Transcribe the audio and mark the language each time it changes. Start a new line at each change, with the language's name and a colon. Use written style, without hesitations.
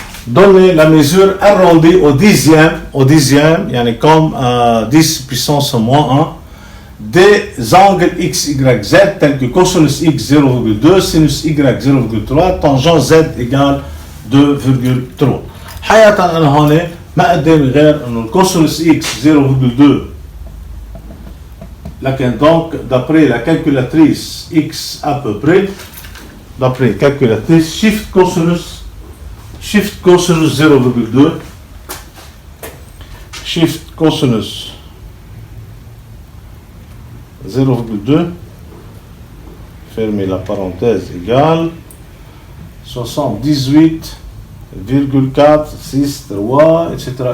French: Donnez la mesure arrondie au dixième,
Arabic: yani
French: comme 10 puissance moins 1, des angles x, y, z tels que cosinus x 0,2, sinus y 0,3, tangent z égale 2,3.
Arabic: حقيقة أنا هون ما قدامي غير إنه الكوسينوس x 0,2. لكن
French: donc d'après la calculatrice x à peu près, d'après calculatrice, shift cosinus 0,2, shift cosinus 0,2, fermez la parenthèse, égale 78,463, etc.